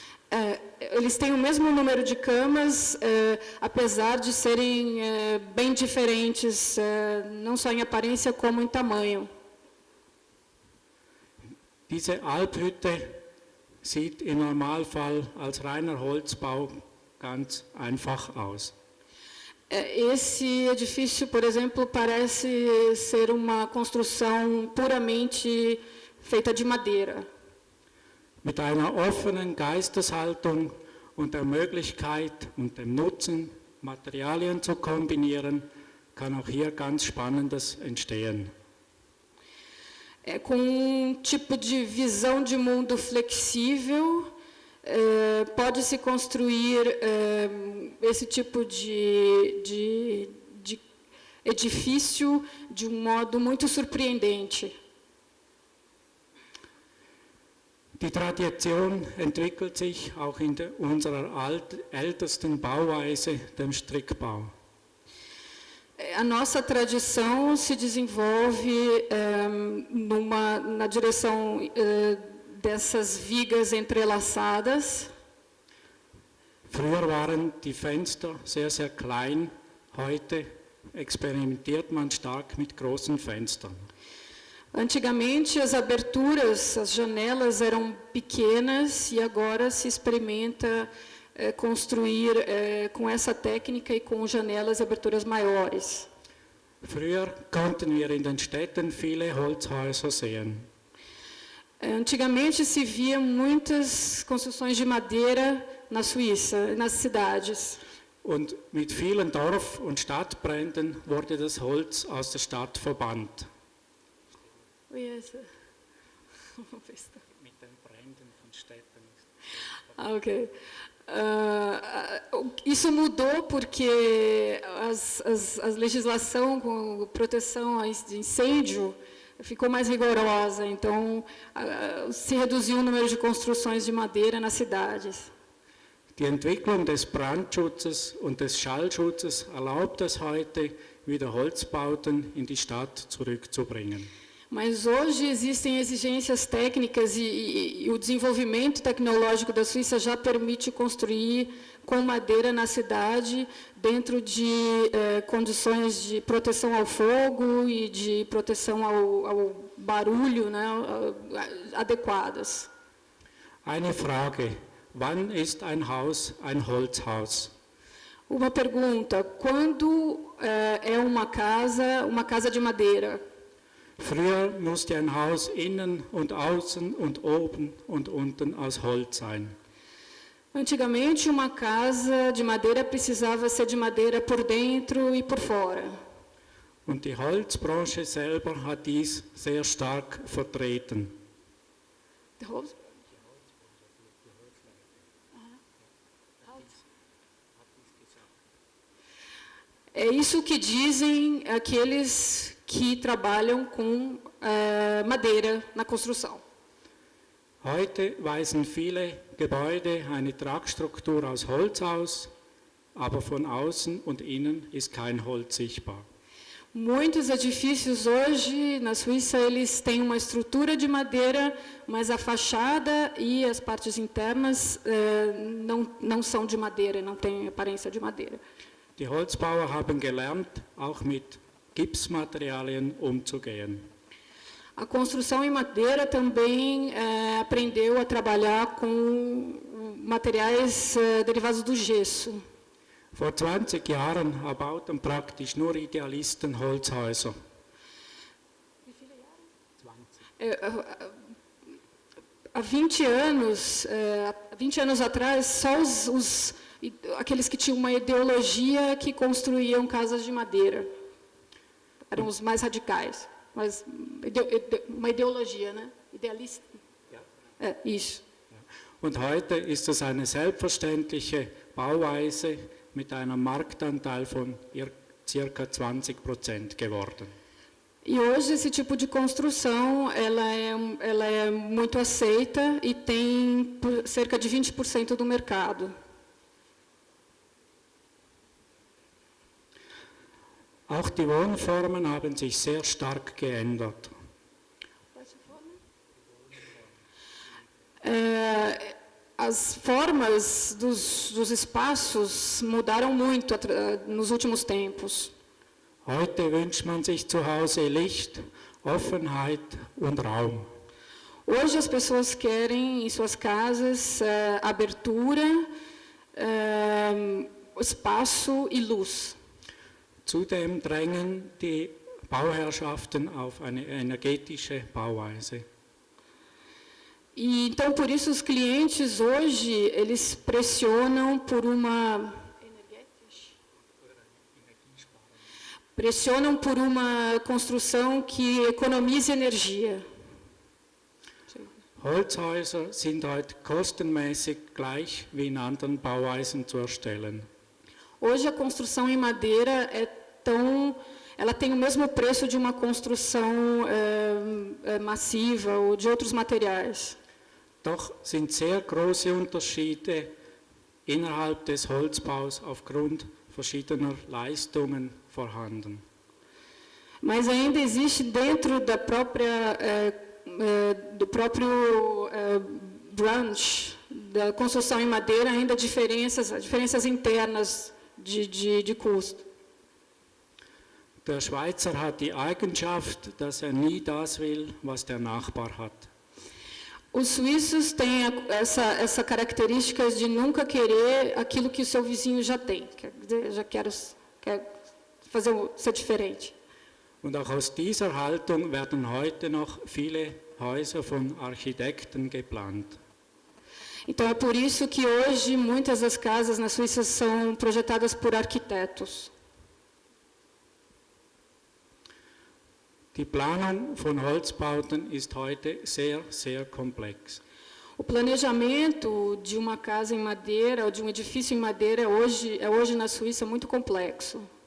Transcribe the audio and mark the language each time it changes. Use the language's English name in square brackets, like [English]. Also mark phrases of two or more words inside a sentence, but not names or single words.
[Portuguese] Eles têm o mesmo número de camas, apesar de serem bem diferentes, não só em aparência como em tamanho. [German] Diese Alphütte sieht im Normalfall als reiner Holzbau ganz einfach aus. [Portuguese] Esse edifício, por exemplo, parece ser uma construção puramente feita de madeira. [German] Mit einer offenen Geisteshaltung und der Möglichkeit und dem Nutzen, Materialien zu kombinieren, kann auch hier ganz Spannendes entstehen. [Portuguese] Com um tipo de visão de mundo flexível, pode-se construir esse tipo de edifício de um modo muito surpreendente. [German] Die Tradition entwickelt sich auch in unserer ältesten Bauweise, dem Strickbau. [Portuguese] A nossa tradição se desenvolve na direção dessas vigas entrelaçadas. [German] Früher waren die Fenster sehr, sehr klein, heute experimentiert man stark mit großen Fenstern. [Portuguese] Antigamente as aberturas, as janelas eram pequenas e agora se experimenta construir com essa técnica e com janelas e aberturas maiores. [German] Früher konnten wir in den Städten viele Holzhäuser sehen. [Portuguese] Antigamente se via muitas construções de madeira na Suíça, nas cidades. [German] Und mit vielen Dorf- und Stadtbränden wurde das Holz aus der Stadt verbannt. Mit den Bränden von Städten. [Portuguese] Ok. Isso mudou porque a legislação com proteção a incêndio ficou mais rigorosa, então se reduziu o número de construções de madeira nas cidades. [German] Die Entwicklung des Brandschutzes und des Schallschutzes erlaubt es heute, wieder Holzbauten in die Stadt zurückzubringen. [Portuguese] Mas hoje existem exigências técnicas e o desenvolvimento tecnológico da Suíça já permite construir com madeira na cidade, dentro de condições de proteção ao fogo e de proteção ao barulho, né, adequadas. [German] Eine Frage: Wann ist ein Haus ein Holzhaus? [Portuguese] Uma pergunta: quando é uma casa de madeira? [German] Früher musste ein Haus innen und außen und oben und unten aus Holz sein. [Portuguese] Antigamente, uma casa de madeira precisava ser de madeira por dentro e por fora. [German] Und die Holzbranche selber hat dies sehr stark vertreten. [Portuguese] É isso que dizem aqueles que trabalham com madeira na construção. [German] Heute weisen viele Gebäude eine Tragstruktur aus Holz aus, aber von außen und innen ist kein Holz sichtbar. [Portuguese] Muitos edifícios hoje na Suíça eles têm uma estrutura de madeira, mas a fachada e as partes internas não são de madeira, não têm aparência de madeira. [German] Die Holzbauer haben gelernt, auch mit Gipsmaterialien umzugehen. [Portuguese] A construção em madeira também aprendeu a trabalhar com materiais derivados do gesso. [German] Vor 20 Jahren erbauten praktisch nur Idealisten Holzhäuser. Wie viele Jahre? 20. [Portuguese] Há 20 anos atrás, só aqueles que tinham uma ideologia que construíam casas de madeira. Eram os mais radicais. Mas uma ideologia, né? Idealista. Ja. Isso. [German] Und heute ist es eine selbstverständliche Bauweise mit einem Marktanteil von ca. 20% geworden. [Portuguese] E hoje esse tipo de construção ela é muito aceita e tem cerca de 20% do mercado. [German] Auch die Wohnformen haben sich sehr stark geändert. [Portuguese] As formas dos espaços mudaram muito nos últimos tempos. [German] Heute wünscht man sich zu Hause Licht, Offenheit und Raum. [Portuguese] Hoje as pessoas querem em suas casas abertura, espaço e luz. [German] Zudem drängen die Bauherrschaften auf eine energetische Bauweise. [Portuguese] E então por isso os clientes hoje eles pressionam por uma construção que economize energia. [German] Holzhäuser sind heute kostenmäßig gleich wie in anderen Bauweisen zu erstellen. [Portuguese] Hoje a construção em madeira ela tem o mesmo preço de uma construção massiva ou de outros materiais. [German] Doch sind sehr große Unterschiede innerhalb des Holzbaus aufgrund verschiedener Leistungen vorhanden. [Portuguese] Mas ainda existe dentro da própria do próprio branch da construção em madeira ainda diferenças internas de custo. [German] Der Schweizer hat die Eigenschaft, dass nie das will, was der Nachbar hat. [Portuguese] Os suíços têm essa característica de nunca querer aquilo que o seu vizinho já tem. Quer ser diferente. [German] Und auch aus dieser Haltung werden heute noch viele Häuser von Architekten geplant. [Portuguese] Então é por isso que hoje muitas das casas na Suíça são projetadas por arquitetos. [German] Die Planung von Holzbauten ist heute sehr, sehr komplex. [Portuguese] O planejamento de uma casa em madeira ou de um edifício em madeira é hoje na Suíça muito complexo.